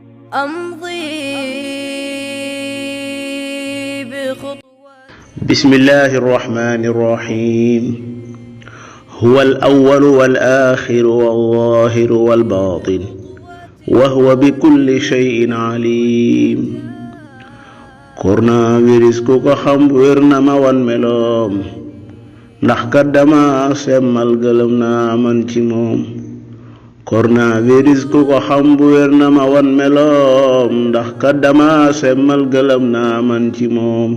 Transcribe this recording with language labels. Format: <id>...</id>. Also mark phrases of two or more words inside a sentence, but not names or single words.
<ar>أمضي بخطوات. بسم الله الرحمن الرحيم. هو الأول والآخر والظاهر والباطن وهو بكل شيء عليم.</ar> <wo>coronavirus ku ko xam wér na ma wan meloom, ndax kat dama semmal gëlëm naa man ci moom. coronavirus ku ko xam wér na ma wan meloom, ndax kat dama semmal gëlëm naa man ci moom.</wo>